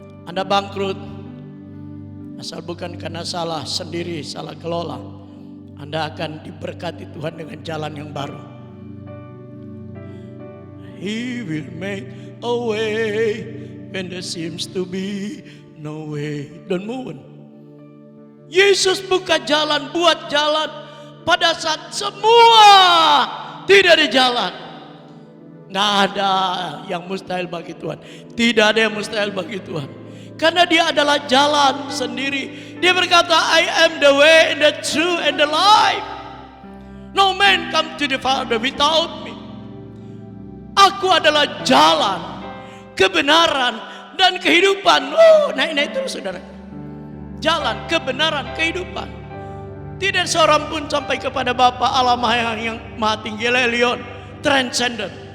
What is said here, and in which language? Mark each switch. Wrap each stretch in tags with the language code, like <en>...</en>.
<id>Anda bangkrut, asal bukan karena salah sendiri, salah kelola, Anda akan diberkati Tuhan dengan jalan yang baru.</id> <en>He will make a way when there seems to be no way. Don't move.</en> <id>Yesus buka jalan, buat jalan pada saat semua tidak ada jalan. Tidak ada yang mustahil bagi Tuhan. Tidak ada yang mustahil bagi Tuhan. Karena Dia adalah jalan sendiri. Dia berkata,</id> <en>I am the way and the truth and the life. No man come to the Father without me.</en> <id>Aku adalah jalan, kebenaran, dan kehidupan. Naik terus saudara. Jalan, kebenaran, kehidupan. Tidak seorang pun sampai kepada Bapa Allah yang Maha Tinggi, Leon, transcendent.</id>